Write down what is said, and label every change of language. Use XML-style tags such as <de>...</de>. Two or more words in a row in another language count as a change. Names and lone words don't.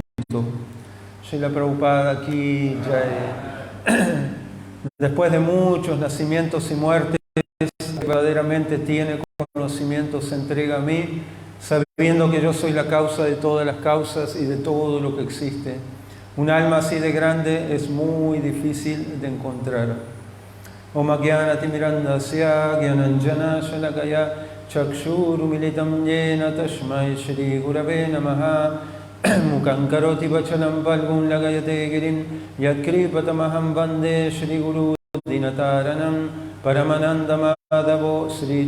<es>Srila Prabhupada aquí después de muchos nacimientos y muertes, verdaderamente tiene conocimiento, se entrega a mí, sabiendo que yo soy la causa de todas las causas y de todo lo que existe. Un alma así de grande es muy difícil de encontrar.</es> <sa>Om Ajnana Timirandasya Gyananjana Shalakaya Chakshuru Militam Yena Tashmai Shri Gurave Namaha Mukhaṁ Karoti Vachalam Valgum Lagayate Girim Yatkripatamaham Vande Shri Guru Dinataranam Paramananda Madhavo Sri</sa>